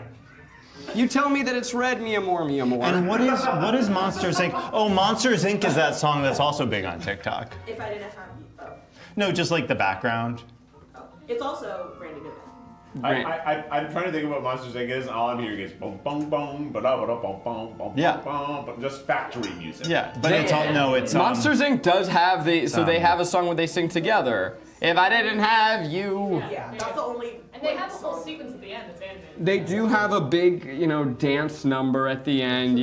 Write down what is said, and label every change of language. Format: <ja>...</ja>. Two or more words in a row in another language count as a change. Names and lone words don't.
<en>You tell me that it's red,</en> <es>mi amor, mi amor.</es> <en>And what is Monsters Inc? Oh, Monsters Inc is that song that's also big on TikTok. If I didn't have you. Oh. No, just like the background. It's also Randy Newman. I'm trying to think of what Monsters Inc. is, and all I'm hearing is boom, boom, boom, ba da ba da boom, boom, boom, Yeah. boom, but just factory music. Yeah, but it's all no, it's Monsters Inc. does have so they have a song where they sing together. If I didn't have you. Yeah, that's the only. And they have a whole sequence at the end that's animated. They do have a big, dance number at the end.</en>